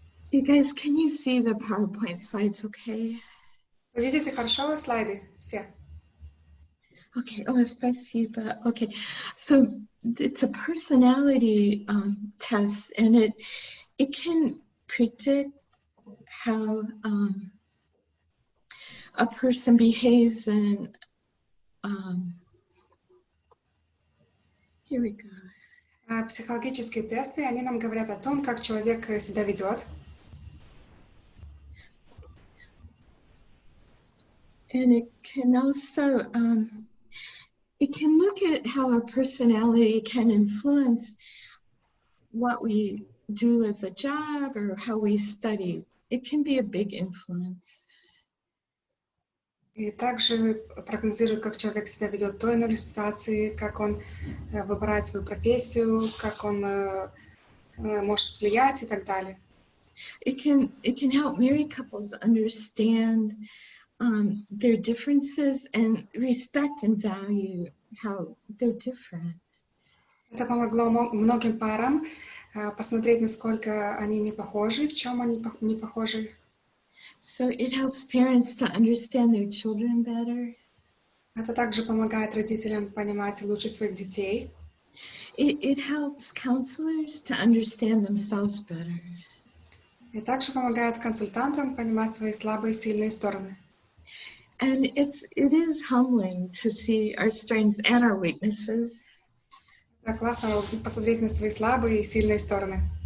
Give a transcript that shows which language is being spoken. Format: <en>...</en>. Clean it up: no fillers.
<en>You guys, can you see the PowerPoint slides okay?</en> <ru>Вы видите хорошо слайды все?</ru> <en>Okay, спасибо. Okay, so it's a personality test, and it can predict how a person behaves, and here we go.</en> <ru>Психологические тесты, они нам говорят о том, как человек себя ведет.</ru> <en>And it can also, it can look at how our personality can influence what we do as a job or how we study. It can be a big influence.</en> <ru>И также прогнозирует, как человек себя ведет в той или иной ситуации, как он выбирает свою профессию, как он может влиять и так далее.</ru> <en>It can help married couples understand their differences and respect and value how they're different.</en> <ru>Это помогло многим парам посмотреть, насколько они не похожи, в чем они не похожи.</ru> <en>So it helps parents to understand their children better.</en> <ru>Это также помогает родителям понимать лучше своих детей.</ru> <en>It helps counselors to understand themselves better.</en> <ru>И также помогает консультантам понимать свои слабые и сильные стороны.</ru> <en>And it is humbling to see our strengths and our weaknesses.</en> <ru>Это классно посмотреть на свои слабые и сильные стороны.</ru>